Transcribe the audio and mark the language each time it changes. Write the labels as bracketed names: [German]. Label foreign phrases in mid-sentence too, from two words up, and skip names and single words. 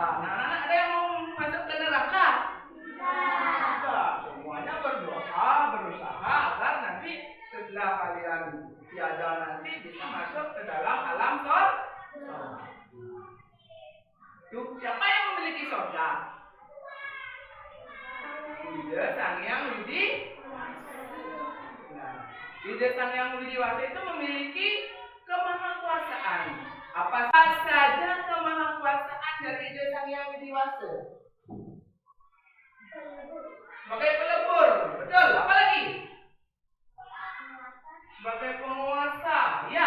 [Indonesian] Nah, anak-anak ada yang mau masuk ke neraka? Tidak. Semuanya berusaha agar nanti setelah kalian tiada nanti bisa masuk ke dalam alam surga. Siapa yang memiliki surga? Ide Sang Hyang Widi. Nah, Ide Sang Hyang Widiwasa itu memiliki kemahakuasaan. Apa saja kemahakuasaan dari Ide Sang Hyang Widiwasa? Sebagai pelebur, betul. Apa lagi? Sebagai penguasa, ya.